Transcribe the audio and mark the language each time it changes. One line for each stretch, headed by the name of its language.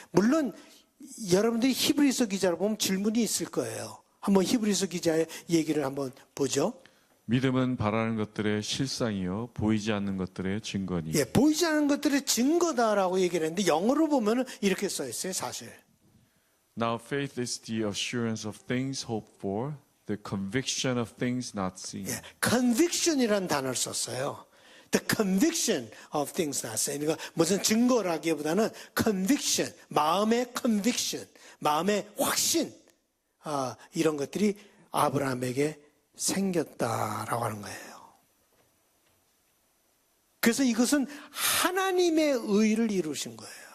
Korean: 물론 여러분들이 히브리서 기자를 보면 질문이 있을 거예요. 한번 히브리서 기자의 얘기를 한번 보죠. 믿음은 바라는 것들의 실상이요 보이지 않는 것들의 증거니. 예, 보이지 않는 것들의 증거다라고 얘기를 했는데 영어로 보면은 이렇게 써 있어요, 사실.
English: Now faith is the assurance of things hoped for, the conviction of things not seen.
Korean: 예, conviction이라는 단어를 썼어요.
English: The conviction of things not seen.
Korean: 그러니까 무슨 증거라기보다는 conviction, 마음의 conviction, 마음의 확신, 이런 것들이 아브라함에게 생겼다라고 하는 거예요. 그래서 이것은 하나님의 의를 이루신 거예요.